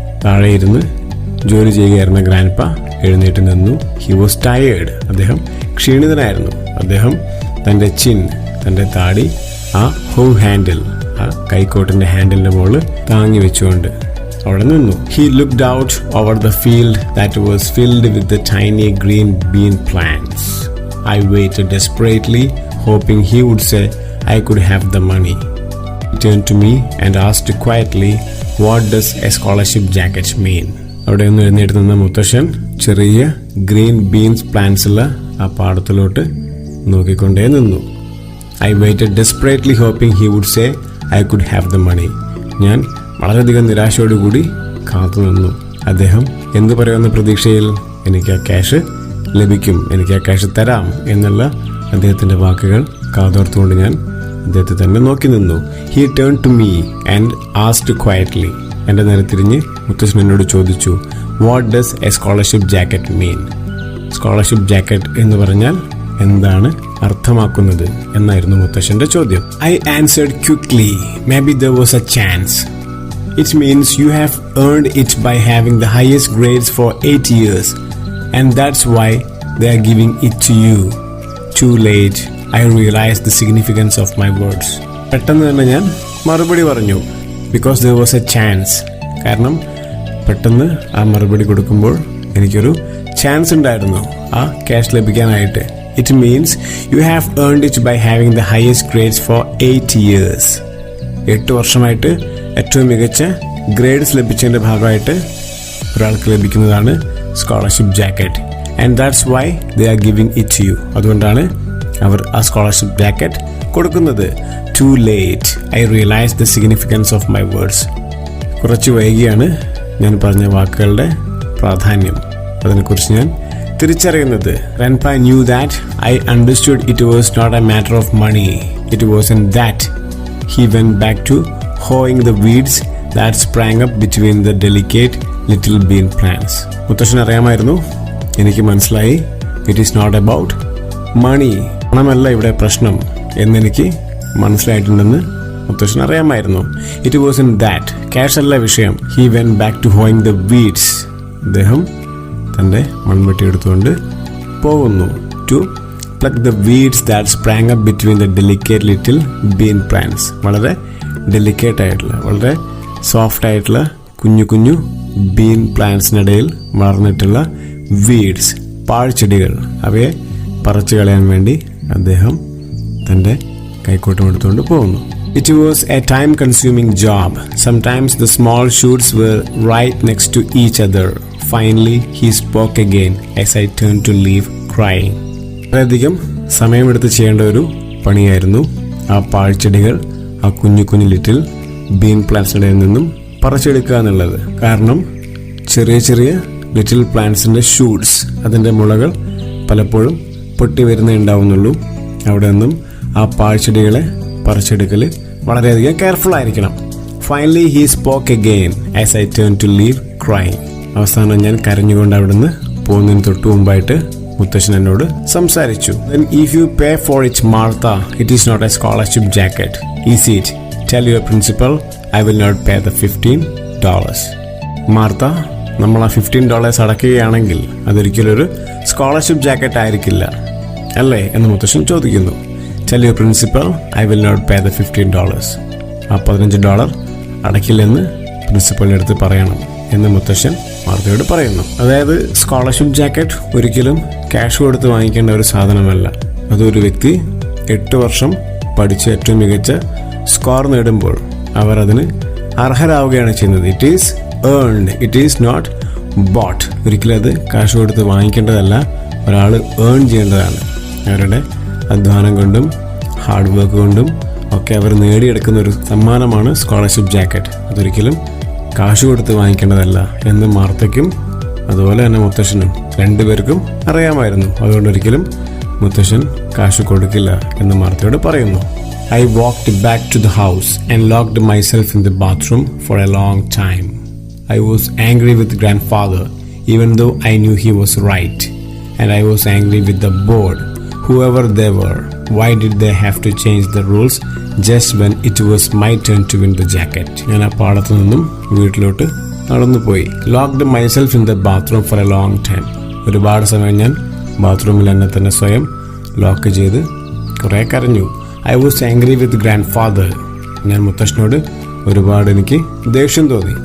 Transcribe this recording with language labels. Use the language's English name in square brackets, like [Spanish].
[Malayalam] താഴെ ഇരുന്ന് ജോലി ചെയ്യുകയായിരുന്ന ഗ്രാൻഡ്പാ എഴുന്നേറ്റ് നിന്നു. [English] He was tired. [Malayalam] അദ്ദേഹം ക്ഷീണിതനായിരുന്നു. അദ്ദേഹം തൻ്റെ ചിൻ, തൻ്റെ താടി ആ ഹൗ ഹാൻഡിൽ, ആ കൈക്കോട്ടിൻ്റെ ഹാൻഡിലിൻ്റെ മുകളിൽ താങ്ങി വെച്ചുകൊണ്ട് അവിടെ നിന്നു. [English] He looked out over the field that was filled with the tiny green bean plants. I waited desperately, hoping he would say I could have the money. He turned to me and asked quietly, what does a scholarship jacket mean? [Malayalam] അവിടെ നിന്ന് എഴുന്നേറ്റ് നിന്ന മുത്തശ്ശൻ ചെറിയ green beans plants ഉള്ള ആ പാടത്തിലോട്ട് നോക്കിക്കൊണ്ടേ നിന്നു. [English] I waited desperately, hoping he would say I could have the money. [Malayalam] ഞാൻ വളരെയധികം നിരാശയോടുകൂടി കാത്തു നിന്നു. അദ്ദേഹം എന്തു പറയുന്ന പ്രതീക്ഷയിൽ എനിക്ക് ആ ക്യാഷ് ലഭിക്കും, എനിക്ക് ആ ക്യാഷ് തരാം എന്നുള്ള അദ്ദേഹത്തിൻ്റെ വാക്കുകൾ കാതോർത്തുകൊണ്ട് ഞാൻ അദ്ദേഹത്തെ തന്നെ നോക്കി നിന്നു. [English] He turn to me and asked quietly. [Malayalam] എൻ്റെ നേരെ തിരിഞ്ഞ് മുത്തശ്ശൻ എന്നോട് ചോദിച്ചു, [English] What does a scholarship jacket mean? [Malayalam] Scholarship jacket എന്ന് പറഞ്ഞാൽ എന്താണ് അർത്ഥമാക്കുന്നത് എന്നായിരുന്നു മുത്തശ്ശന്റെ ചോദ്യം. [English] I answered quickly, maybe there was a chance. It means you have earned it by having the highest grades for 8 years and that's why they are giving it to you. Too late, I realized the significance of my words. [Malayalam] പെട്ടെന്ന് തന്നെ ഞാൻ മറുപടി പറഞ്ഞു. [English] Because there was a chance. [Malayalam] കാരണം പെട്ടെന്ന് ആ മറുപടി കൊടുക്കുമ്പോൾ എനിക്കൊരു ചാൻസ് ഉണ്ടായിരുന്നു ആ cash ലഭിക്കാനായിട്ട്. [English] It means you have earned it by having the highest grades for 8 years. [Malayalam] 8 വർഷമായിട്ട് ഏറ്റവും മികച്ച ഗ്രേഡ്സ് ലഭിച്ചതിൻ്റെ ഭാഗമായിട്ട് ഒരാൾക്ക് ലഭിക്കുന്നതാണ് scholarship jacket. [English] And that's why they are giving it to you. [Malayalam] അതുകൊണ്ടാണ് അവർ ആ സ്കോളർഷിപ്പ് ജാക്കറ്റ് കൊടുക്കുന്നത്. [English] Too late, I realize the significance of my words. [Malayalam] കുറച്ച് വൈകിയാണ് ഞാൻ പറഞ്ഞ വാക്കുകളുടെ പ്രാധാന്യം, അതിനെക്കുറിച്ച് ഞാൻ തിരിച്ചറിയുന്നത്. [English] Grandpa knew that I understood it was not a matter of money. It wasn't that. He went back to hoeing the weeds that sprang up between the delicate little bean plants. [Malayalam] മുത്തശ്ശൻ അറിയാമായിരുന്നു, എനിക്ക് മനസ്സിലായി, [English] It is not about money. [Malayalam] പണമല്ല ഇവിടെ പ്രശ്നം. എന്നെനിക്ക് മനസ്സിലായിട്ടുണ്ടെന്ന് മുത്തശ്ശൻ അറിയാമായിരുന്നു. [English] it was in that, [Malayalam] cash അല്ല വിഷയം. [English] He went back to hoeing the weeds. [Malayalam] അദ്ദേഹം തൻ്റെ മൺവെട്ടി എടുത്തുകൊണ്ട് പോകുന്നു. [English] To pluck the weeds that sprang up between the delicate little bean plants. [Malayalam] വളരെ ഡെലിക്കേറ്റ് ആയിട്ടുള്ള, വളരെ സോഫ്റ്റ് ആയിട്ടുള്ള കുഞ്ഞു കുഞ്ഞു ബീൻ പ്ലാന്റ്സിനിടയിൽ വളർന്നിട്ടുള്ള വീഡ്സ്, പാഴ്ചെടികൾ, അവയെ പറിച്ചു കളയാൻ വേണ്ടി അദ്ദേഹം തൻ്റെ കൈക്കോട്ടം എടുത്തുകൊണ്ട് പോകുന്നു. [English] It was a time-consuming job. Sometimes the small shoots were right next to each other. Finally, he spoke again as I turned to leave, crying. [Malayalam] വളരെയധികം സമയമെടുത്ത് ചെയ്യേണ്ട ഒരു പണിയായിരുന്നു ആ പാഴ്ചെടികൾ, ആ കുഞ്ഞു കുഞ്ഞു ലിറ്റിൽ ബീൻ പ്ലാന്റ്സിനിടയിൽ നിന്നും പറിച്ചെടുക്കുക എന്നുള്ളത്. കാരണം ചെറിയ ചെറിയ ലിറ്റിൽ പ്ലാന്റ്സിന്റെ ഷൂട്ട്സ്, അതിൻ്റെ മുളകൾ പലപ്പോഴും പൊട്ടി വരുന്നേ ഉണ്ടാവുന്നുള്ളൂ. അവിടെ നിന്നും ആ പാഴ്ചെടികളെ പറിച്ചെടുക്കൽ വളരെയധികം കെയർഫുൾ ആയിരിക്കണം. [English] Finally he spoke again as I turn to leave, crying. [Malayalam] അവസാനം ഞാൻ കരഞ്ഞുകൊണ്ട് അവിടുന്ന് പോകുന്നതിന് തൊട്ടു മുമ്പായിട്ട് മുത്തശ്ശൻ എന്നോട് സംസാരിച്ചു. [English] Then if you pay for it, Martha, it is not a scholarship jacket. Is it? Tell your principal I will not pay the $15. [Malayalam] Martha, നമ്മൾ ആ $15 അടയ്ക്കുകയാണെങ്കിൽ അതൊരിക്കലും ഒരു സ്കോളർഷിപ്പ് ജാക്കറ്റ് ആയിരിക്കില്ല അല്ലേ എന്ന് മുത്തശ്ശൻ ചോദിക്കുന്നു. [English] Tell your principal I will not pay the $15. [Malayalam] ആ $15 അടയ്ക്കില്ലെന്ന് പ്രിൻസിപ്പലിൻ്റെ അടുത്ത് പറയണം എന്ന് മുത്തശ്ശൻ മാർത്തയോട് പറയുന്നു. അതായത് സ്കോളർഷിപ്പ് ജാക്കറ്റ് ഒരിക്കലും ക്യാഷ് കൊടുത്ത് വാങ്ങിക്കേണ്ട ഒരു സാധനമല്ല. അതൊരു വ്യക്തി 8 വർഷം പഠിച്ച് ഏറ്റവും മികച്ച സ്കോർ നേടുമ്പോൾ അവർ അതിന് അർഹരാവുകയാണ് ചെയ്യുന്നത്. [English] It is earned, it is not bought. [Malayalam] ഒരിക്കലും അത് കാശ് കൊടുത്ത് വാങ്ങിക്കേണ്ടതല്ല, ഒരാൾ ഏൺ ചെയ്യേണ്ടതാണ്. അവരുടെ അധ്വാനം കൊണ്ടും ഹാർഡ് വർക്ക് കൊണ്ടും ഒക്കെ അവർ നേടിയെടുക്കുന്ന ഒരു സമ്മാനമാണ് സ്കോളർഷിപ്പ് ജാക്കറ്റ്. അതൊരിക്കലും കാശ് കൊടുത്ത് വാങ്ങിക്കേണ്ടതല്ല എന്ന് മാർത്തയ്ക്കും അതുപോലെ തന്നെ മുത്തശ്ശനും രണ്ടുപേർക്കും അറിയാമായിരുന്നു. അതുകൊണ്ടൊരിക്കലും മുത്തശ്ശൻ കാശ് കൊടുക്കില്ല എന്ന് മാർത്തയോട് പറയുന്നു. [English] I walked back to the house and locked myself in the bathroom for a long time. I was angry with grandfather, even though I knew he was right. And I was angry with the board, whoever they were. Why did they have to change the rules just when it was my turn to win the jacket? [Malayalam] ഞാൻ ആ പാടത്തു നിന്നും വീട്ടിലോട്ട് നടന്നുപോയി. [English] Locked myself in the bathroom for a long time. [Malayalam] ഒരുപാട് സമയം ഞാൻ ബാത്റൂമിൽ എന്നെ തന്നെ സ്വയം ലോക്ക് ചെയ്ത് കുറേ കരഞ്ഞു. [English] I was angry with grandfather. [Malayalam] ഞാൻ മുത്തശ്ശനോട് ഒരുപാട് എനിക്ക് ദേഷ്യം തോന്നി.